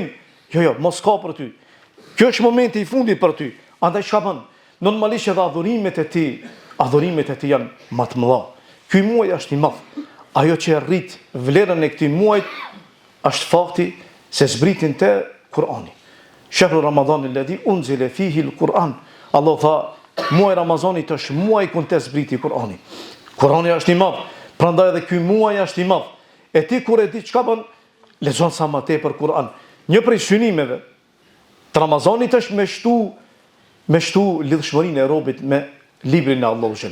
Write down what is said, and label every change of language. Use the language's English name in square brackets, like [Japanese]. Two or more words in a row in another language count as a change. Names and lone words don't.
[Albanian] Jo, mos ka për ty. Kjo është momenti i fundit për ty. Andaj çka bën? Normalisht edhe adhurimet e ti janë më të mëdha. Ky muaj është i madh. Ajo që rrit vlerën e këtij muajit është fakti se zbritin te Kur'ani. [Arabic] شهر رمضان الذي أنزل فيه القرآن. [Albanian] Allah tha, muaj Ramazanit është muaj ku të zbriti Kur'ani. Kur'ani është i madh, prandaj edhe ky muaj është i madh. E ti kur e di çka bën, lexon sa më tepër Kur'an. Një prej synimeve të Ramazanit është me shtu lidhshmërinë e robit me librin e Allahut xhel.